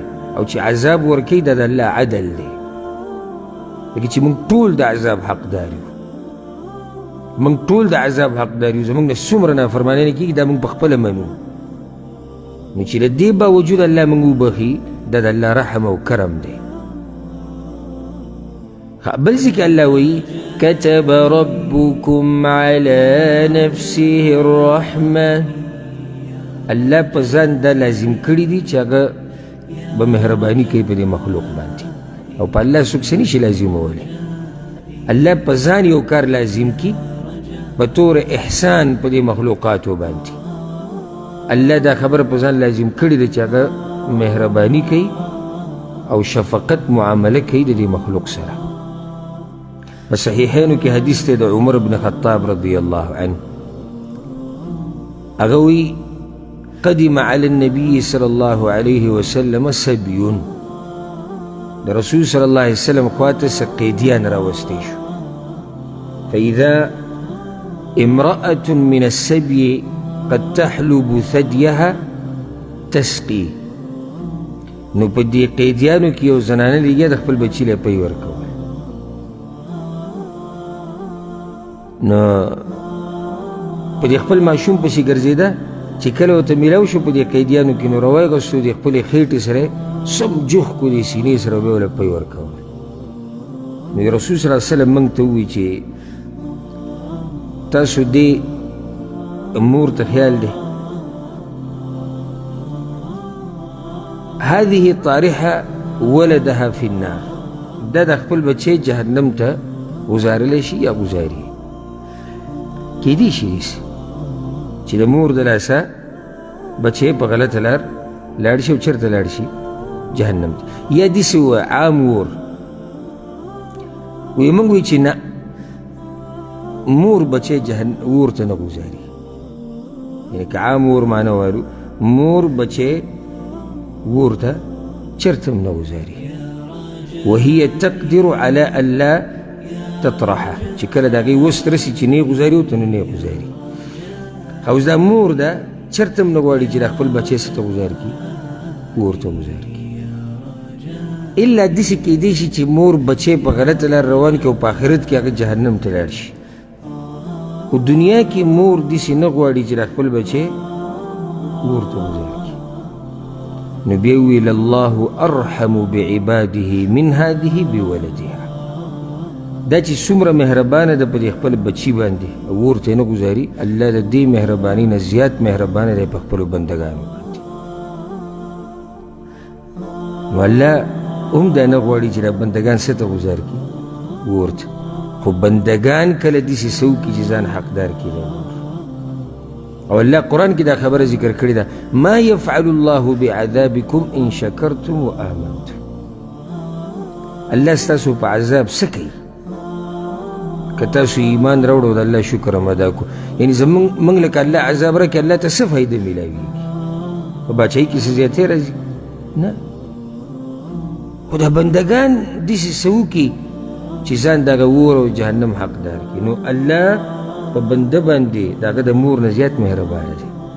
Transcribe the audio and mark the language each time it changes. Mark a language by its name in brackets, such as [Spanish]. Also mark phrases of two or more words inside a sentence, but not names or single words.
[Pashto] او چې عذاب ورکوي دا د الله عدل دی، لکه چې موږ ټول د عذاب حقدار یو، موږ ټول د عذاب حقدار یو، زموږ نه څومره نافرماني کېږي دا موږ پخپله منو. نو چې له دې باوجود الله موږ وبخي، دا د الله رحم او کرم دی. بل ځکه الله وایي [Arabic] كتب ربكم على نفسه الرحمة، [Pashto] الله په ځان دا لازم کړي دي چې هغه به مهرباني کوي په دې مخلوق باندې، او په الله څوک څه نشي لازمولی. الله په ځان یو کار لازم کړي په طور احسان په دې مخلوقاتو باندې. الله دا خبره په ځان لازم کړي ده چې هغه مهرباني کوي او شفقت معامله کوي د دې مخلوق سره. په صحیحینو کې حدیث دی د عمر بن خطاب [Arabic] رضی الله عنه، [Pashto] هغه وایي [Arabic] قدم على النبي صلى الله عليه وسلم سبي، [Pashto] د رسول [Arabic] صلی الله علیه وسلم [Pashto] خواته څه قیدیان راوستی شو، [Arabic] فإذا امرأة من السبي قد تحلب ثديها تسقي. [Pashto] نو په دې قیدیانو کې یو زنانه لګیا د خپل بچي له پی ورکول. نو په دې خپل ماشوم پسې ګرځېده چې کله ورته میلاو شو په دې قیدیانو کې، نو راوایغستو د خپلې خېټې سره سم جوخ کړو دې سینې سره به یې ورله پی ورکول. نو رسول [Arabic] صلی الله علیه وسلم [Pashto] موږ ته ووایي چې تاسو دې مور ته خیال دی، [Arabic] هذه طارحه ولدها في النار، [Pashto] دا د خپل بچی جهنم ته گزارلی شي یا گزاري. کیدی شي چې د مور د لاسه بچی په غلطه لار لاړ شي او چېرته لاړ شي؟ جهنم ته. یا داسې ووایه عام ور وایي موږ وایي چې نه، مور بچی اور ته نه گزاري، یعنی که عام اور معنی وایو مور بچی اور ته چېرته هم نه گزاري. [Arabic] وهي تقدر على ألا تطرحه، [Pashto] چې کله د هغې وس ته رسي چې نه یې گزاري ورته نو نه یې گزاري. اوس دا مور ده چېرته هم نه غواړي چې د خپل بچی څه ته ګزار کړي، اور ته ګزار کړي. الا داسې کیدی شي چې مور بچی په غلطه لار روان کړي او په آخرت کې هغه جهنم ته لاړ شي. خو دنیا کې مور داسې نه غواړي چې د خپل بچی اور ته ګزار کړي. نو بیا ویل [Arabic] الله ارحم بعباده من هذه بولدها، [Pashto] دا چې څومره مهربانه ده په دې خپل بچي باندې او ورته نه ګزاري، الله د دې مهرباني نه زیات مهربانه دی په خپلو بندګانو باندې. نو الله هم دا نه غواړي چې دا بندګان څه ته ګزار کړي اور ته، خو بندګان کله داسې څه وکړي چې ځان حقدار کړي د اور. او الله قرآن کې دا خبره ذکر کړې ده، [Arabic] ما يفعل الله بعذابكم ان شکرتم وآمنتم. [Pashto] الله ستاسو په عذاب څه کوي که تاسو ایمان راوړو د الله شکر هم ادا کړو. یعنې موږ لکه الله عذاب راکړي الله ته څه فایده میلاویږي؟ په باچایي کې څه زیاتې راځي؟ نه. خو دا بندګان داسې څه وکړي چې ځان دغه اور او جهنم حقدار کړي، نو الله په بنده باندې د هغه د مور نه زیات مهربانه دی.